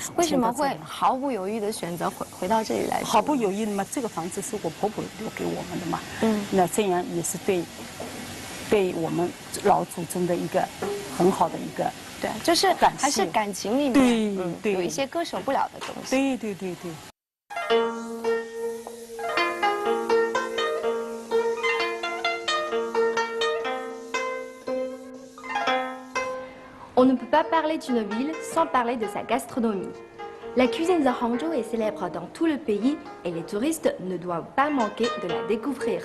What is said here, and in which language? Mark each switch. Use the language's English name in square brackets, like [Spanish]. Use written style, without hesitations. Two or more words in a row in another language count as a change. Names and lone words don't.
[Chinese] 为什么会毫不犹豫的选择回到这里来住？毫不犹豫的嘛，这个房子是我婆婆留给我们的嘛。那这样也是对我们老祖宗的一个很好的一个。对，就是还是感情里面，对，有一些割舍不了的东西。对对对对。 [French] On ne peut pas parler d'une ville sans parler de sa gastronomie. La cuisine de Hangzhou est célèbre dans tout le pays et les touristes ne doivent pas manquer de la découvrir.